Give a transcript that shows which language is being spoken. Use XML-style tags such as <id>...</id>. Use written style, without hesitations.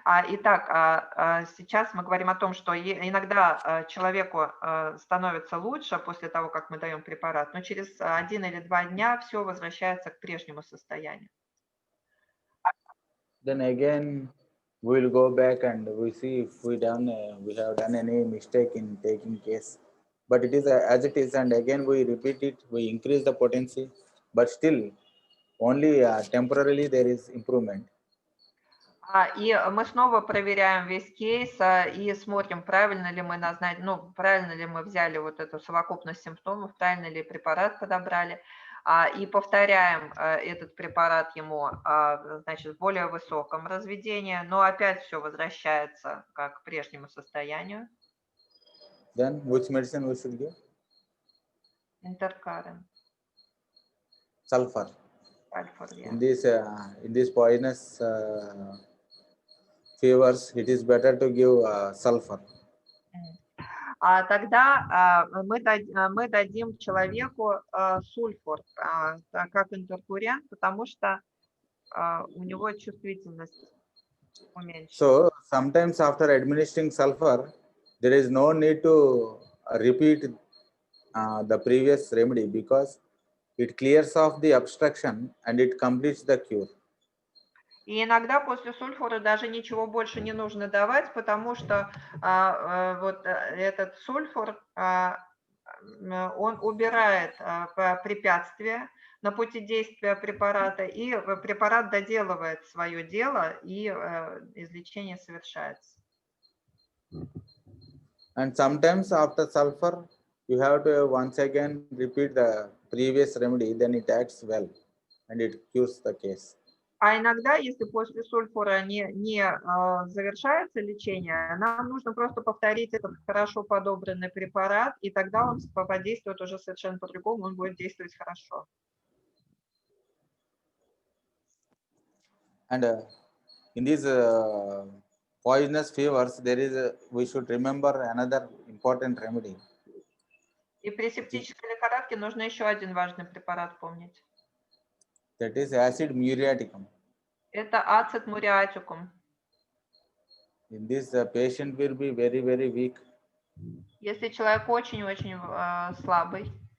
<ru>Итак, сейчас мы говорим о том, что иногда человеку становится лучше после того, как мы даем препарат, но через 1 или 2 дня все возвращается к прежнему состоянию.</ru> <en>Then again, we will go back and we see if we have done any mistake in taking case. But it is as it is, and again we repeat it, we increase the potency, but still only temporarily there is improvement.</en> <ru>И мы снова проверяем весь кейс и смотрим, правильно ли мы правильно ли мы взяли вот эту совокупность симптомов, правильно ли препарат подобрали, и повторяем этот препарат ему, значит, в более высоком разведении, но опять все возвращается к прежнему состоянию.</ru> <en>Then which medicine we should give?</en> <ru>Интеркарен.</ru> <en>Sulfur. Sulfur, yeah. In this poisonous fevers, it is better to give sulfur.</en> <ru>Тогда мы дадим человеку сульфур как интеркурент, потому что у него чувствительность уменьшена.</ru> <en>So sometimes after administering sulfur, there is no need to repeat the previous remedy because it clears off the obstruction and it completes the cure.</en> <ru>И иногда после сульфура даже ничего больше не нужно давать, потому что вот этот сульфур, он убирает препятствия на пути действия препарата, и препарат доделывает свое дело, и излечение совершается.</ru> <en>And sometimes after sulfur, you have to once again repeat the previous remedy, then it acts well and it cures the case.</en> <ru>А иногда, если после сульфура не завершается лечение, нам нужно просто повторить этот хорошо подобранный препарат, и тогда он подействует уже совершенно по-другому, он будет действовать хорошо.</ru> <en>And in these poisonous fevers, we should remember another important remedy.</en> <ru>И при септической лихорадке нужно еще один важный препарат помнить.</ru> <en>That is acid muriaticum.</en> <ru>Это ацет муриатикум.</ru> <en>In this, the patient will be very, very weak.</en> <ru>Если человек очень-очень слабый.</ru>